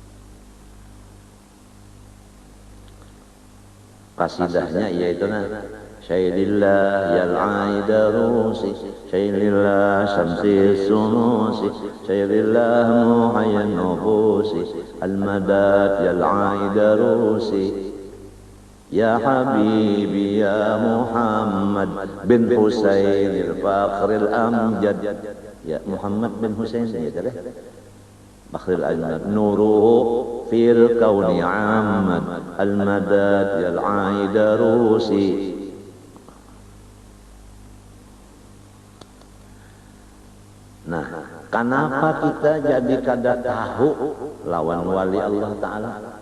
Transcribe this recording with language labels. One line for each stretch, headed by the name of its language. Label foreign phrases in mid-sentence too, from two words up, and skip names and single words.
Banjar: Kasidahnya yaitu nah
Arabic: شيء لله يا العيدروس شيء لله شمس الشموس شيء لله محيي النفوس المدد يا العيدروس. يا حبيبي يا محمد بن حسين الفخر الأمجد. يا محمد بن حسين يا tadi. الفخر الأمجد نوره في الكون عم المدد يا العيدروس.
Banjar: Nah, kenapa kita jadi kada tahu lawan wali Allah Ta'ala?